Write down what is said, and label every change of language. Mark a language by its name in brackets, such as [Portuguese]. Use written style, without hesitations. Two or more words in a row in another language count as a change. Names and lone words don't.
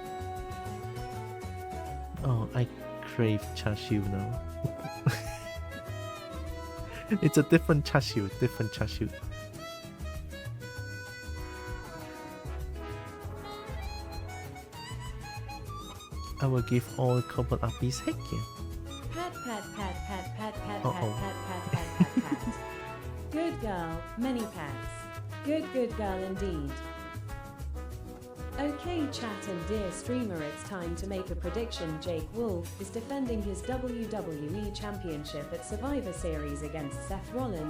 [English] Oh, I crave Chashu now. It's a different Chashu, different Chashu. I will give all couple uppies. Heck yeah. Pat pat pat pat pat pat pat Uh-oh. pat pat pat pat pat. Good girl, many pets. Good girl indeed. Okay chat and dear streamer, it's time to make a prediction. Jake Wolf is defending his WWE Championship at Survivor Series against Seth Rollins.